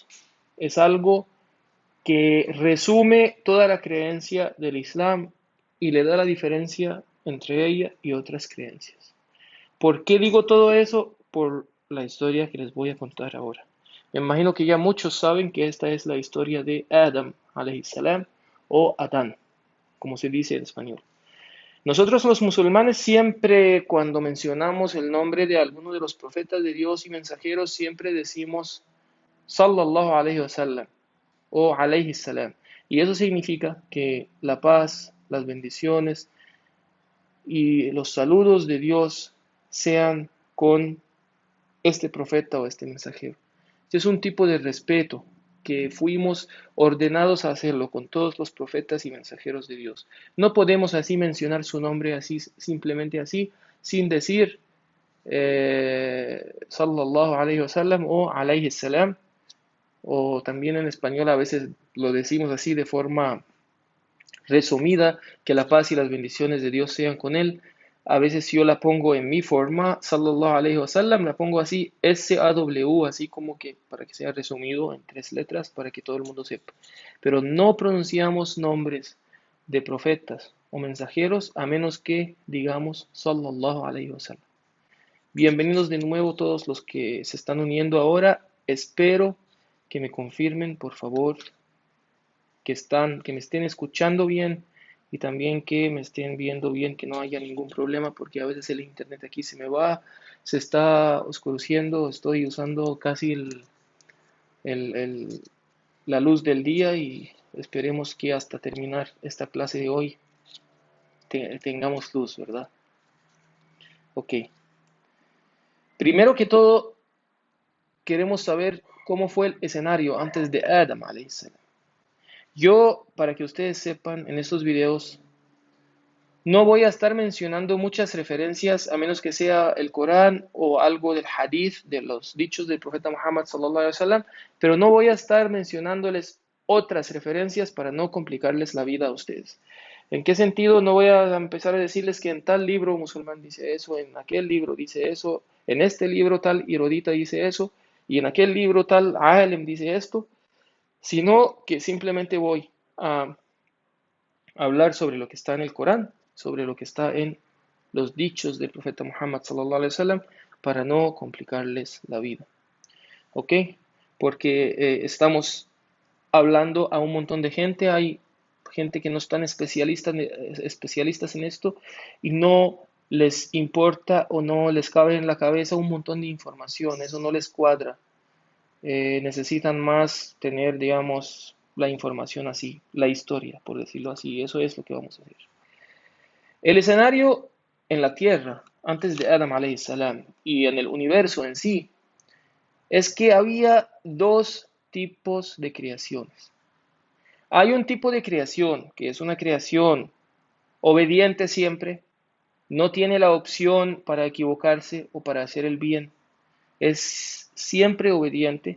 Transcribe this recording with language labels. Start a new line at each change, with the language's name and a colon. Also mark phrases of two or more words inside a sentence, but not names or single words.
Spanish: Es algo que resume toda la creencia del Islam y le da la diferencia entre ella y otras creencias. ¿Por qué digo todo eso? Por la historia que les voy a contar ahora. Me imagino que ya muchos saben que esta es la historia de Adam,
Arabic: عليه السلام,
Spanish: o Adán, como se dice en español. Nosotros los musulmanes siempre cuando mencionamos el nombre de alguno de los profetas de Dios y mensajeros, siempre decimos
Arabic: صلى الله عليه وسلم
Spanish: o
Arabic: عليه السلام.
Spanish: Y eso significa que la paz, las bendiciones y los saludos de Dios sean con este profeta o este mensajero. Este es un tipo de respeto que fuimos ordenados a hacerlo con todos los profetas y mensajeros de Dios. No podemos así mencionar su nombre así, simplemente así, sin decir
Arabic: صلى الله عليه وسلم
Spanish: o
Arabic: عليه السلام,
Spanish: o también en español a veces lo decimos así de forma resumida, que la paz y las bendiciones de Dios sean con él. A veces yo la pongo en mi forma,
Arabic: صلى الله عليه وسلم,
Spanish: la pongo así, SAW, así como que para que sea resumido en 3 letras, para que todo el mundo sepa. Pero no pronunciamos nombres de profetas o mensajeros a menos que digamos
Arabic: صلى الله عليه وسلم.
Spanish: Bienvenidos de nuevo todos los que se están uniendo ahora. Espero que me confirmen, por favor, que me estén escuchando bien y también que me estén viendo bien, que no haya ningún problema, porque a veces el internet aquí se me va, se está oscureciendo, estoy usando casi el- el- la luz del día y esperemos que hasta terminar esta clase de hoy tengamos luz, ¿verdad? Ok. Primero que todo, queremos saber cómo fue el escenario antes de Adam,
Arabic: عليه السلام.
Spanish: Yo, para que ustedes sepan, en estos videos no voy a estar mencionando muchas referencias a menos que sea el Corán o algo del hadith, de los dichos del profeta Muhammad
Arabic: صلى الله عليه وسلم,
Spanish: pero no voy a estar mencionándoles otras referencias para no complicarles la vida a ustedes. ¿En qué sentido? No voy a empezar a decirles que en tal libro musulmán dice eso, en aquel libro dice eso, en este libro tal Hirodita dice eso, y en aquel libro tal Alem dice esto. sino que simplemente voy a hablar sobre lo que está en el Corán, sobre lo que está en los dichos del profeta Muhammad
Arabic: صلى الله عليه وسلم,
Spanish: para no complicarles la vida. ¿Ok? Porque estamos hablando a un montón de gente, hay gente que no están especialistas en esto y no les importa o no les cabe en la cabeza un montón de información, eso no les cuadra. Necesitan más tener, digamos, la información así, la historia, por decirlo así, eso es lo que vamos a hacer. El escenario en la Tierra, antes de Adam
Arabic: عليه السلام,
Spanish: y en el universo en sí, es que había dos tipos de creaciones. Hay un tipo de creación que es una creación obediente siempre, no tiene la opción para equivocarse o para hacer el bien, es siempre obediente.